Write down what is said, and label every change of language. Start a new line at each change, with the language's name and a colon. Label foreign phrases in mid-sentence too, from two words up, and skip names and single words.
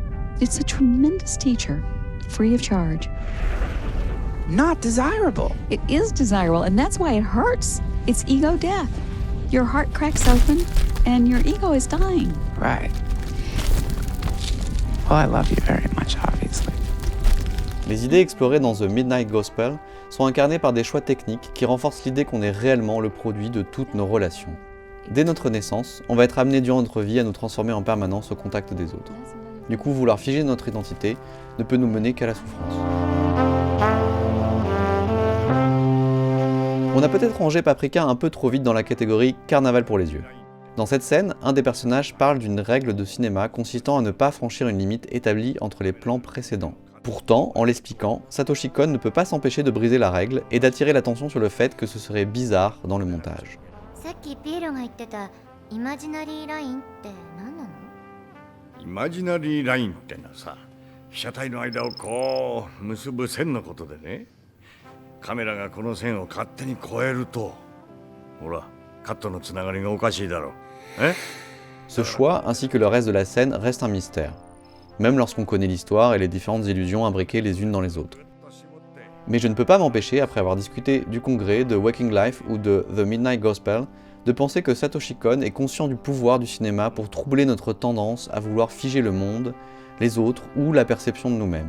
English: It's a tremendous teacher, free of charge. Not desirable. It is desirable, and that's why it hurts. It's ego death. Your heart cracks open, and your ego is dying. Right. Well, I love you very much, obviously.
French: Les idées explorées dans The Midnight Gospel sont incarnées par des choix techniques qui renforcent l'idée qu'on est réellement le produit de toutes nos relations. Dès notre naissance, on va être amené durant notre vie à nous transformer en permanence au contact des autres. Du coup, vouloir figer notre identité ne peut nous mener qu'à la souffrance. On a peut-être rangé Paprika un peu trop vite dans la catégorie carnaval pour les yeux. Dans cette scène, un des personnages parle d'une règle de cinéma consistant à ne pas franchir une limite établie entre les plans précédents. Pourtant, en l'expliquant, Satoshi Kon ne peut pas s'empêcher de briser la règle et d'attirer l'attention sur le fait que ce serait bizarre dans le montage.
English: Imaginary line
Japanese: ってのはさ、被写体の間をこう結ぶ線のことでね、カメラがこの線を勝手に越えると、ほら、カットのつながりがおかしいだろう。
French: Ce choix, ainsi que le reste de la scène, reste un mystère, même lorsqu'on connaît l'histoire et les différentes illusions imbriquées les unes dans les autres. Mais je ne peux pas m'empêcher, après avoir discuté du congrès, de Waking Life ou de The Midnight Gospel, de penser que Satoshi Kon est conscient du pouvoir du cinéma pour troubler notre tendance à vouloir figer le monde, les autres ou la perception de nous-mêmes.